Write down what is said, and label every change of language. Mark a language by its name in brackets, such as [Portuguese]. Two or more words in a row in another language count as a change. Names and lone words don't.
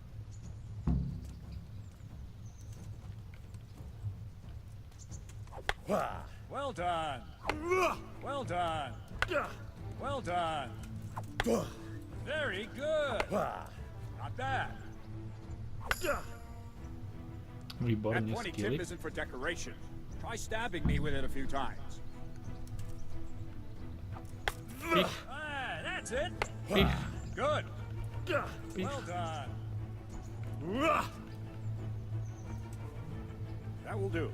[English] Well done. Well done. Well done. Very good. Not bad. That [Slovak] Výborne [English] pointy skilly. tip isn't for decoration. Try stabbing me with it a few times. [Slovak] Pich, [English] Ah, that's it. [Slovak] pich, [English] Good. [Slovak] pich. [English] Well done. That will do.